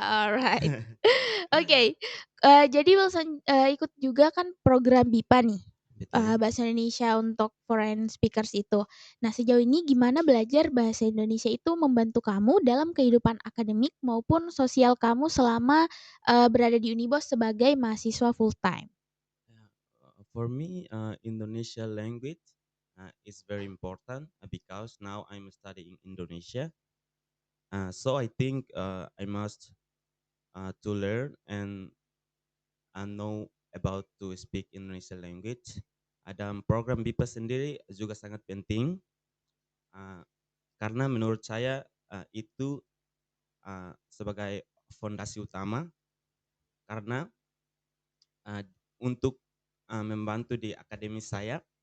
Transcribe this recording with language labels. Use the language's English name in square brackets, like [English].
[Indonesian] Alright. Oke, jadi Wilson, ikut juga kan program BIPA nih, Betul. Bahasa Indonesia untuk Foreign Speakers itu. Nah, sejauh ini gimana belajar bahasa Indonesia itu membantu kamu dalam kehidupan akademik maupun sosial kamu selama, berada di Unibos sebagai mahasiswa full time? [English] Yeah, for me, Indonesia language is very important because now I'm studying Indonesia. So I think I must to learn and know about to speak Indonesia language. [Indonesian] Ada program BIPA sendiri juga sangat penting uh, karena menurut saya itu sebagai fondasi utama karena uh, untuk membantu di akademi saya